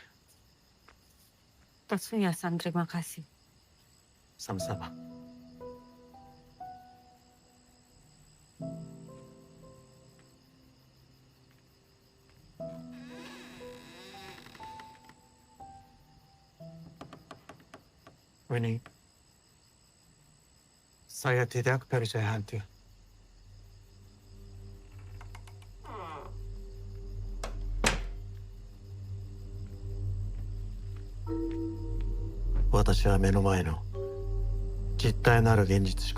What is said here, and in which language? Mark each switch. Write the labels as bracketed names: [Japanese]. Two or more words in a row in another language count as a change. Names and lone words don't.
[Indonesian] Tetsuya-san, terima kasih. Sama-sama. Wening, saya tidak percaya hantu. [Japanese] 私は目の前の実体なる現実しか 信じない。幽霊なんて論外だ。 [Indonesian] Tetsuya-san, [Japanese] あなたは何を信じてるの？ [Indonesian] saya tidak tahu. [Japanese] あなたは何を信じてるの？ [Indonesian] Saya tidak tahu. [Japanese] あなたは何を信じてるの？ [Indonesian] Saya tidak tahu.